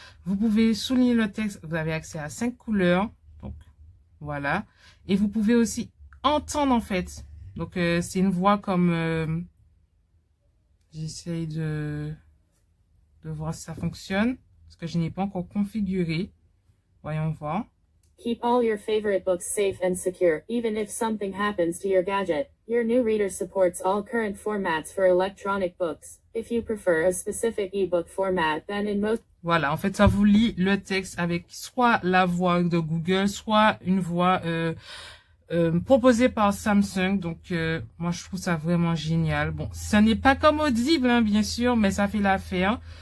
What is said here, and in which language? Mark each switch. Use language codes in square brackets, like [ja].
[fr] Vous pouvez souligner le texte. Vous avez accès à 5 couleurs. Donc, voilà. Et vous pouvez aussi entendre, en fait. Donc, c'est une voix comme... J'essaye de voir si ça fonctionne, parce que je n'ai pas encore configuré. Voyons voir. [en] Keep all your favorite books safe and secure, even if something happens to your gadget. Your new reader supports all current formats for electronic books. If you prefer a specific ebook format, then in most... [fr] Voilà, en fait, ça vous lit le texte avec soit la voix de Google, soit une voix proposée par Samsung. Donc, moi, je trouve ça vraiment génial. Bon, ça n'est pas comme Audible, hein, bien sûr, mais ça fait l'affaire.